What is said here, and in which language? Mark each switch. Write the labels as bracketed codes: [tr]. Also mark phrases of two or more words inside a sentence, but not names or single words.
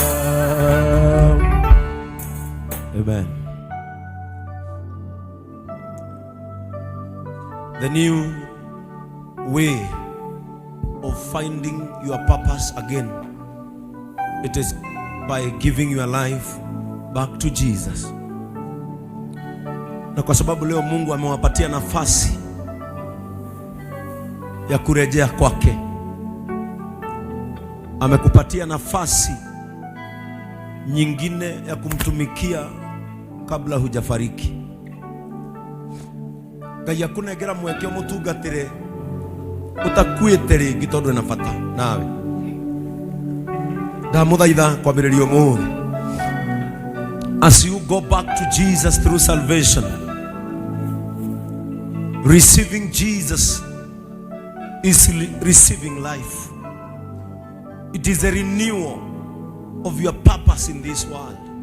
[en] Amen. The new way of finding your purpose again, it is by giving your life back to Jesus. [sw] Na kwa sababu leo Mungu amewapatia nafasi ya kurejea kwake, amekupatia nafasi nyingine ya kumtumikia kabla hujafariki. [ki] Ngai akunegera mweke mutungatire utakuite ringi tondu na bata nawe. Ndamuthaitha kwambĩrĩria ũmũthĩ, [en] as you go back to Jesus through salvation, receiving Jesus is receiving life. It is a renewal of your purpose in this world.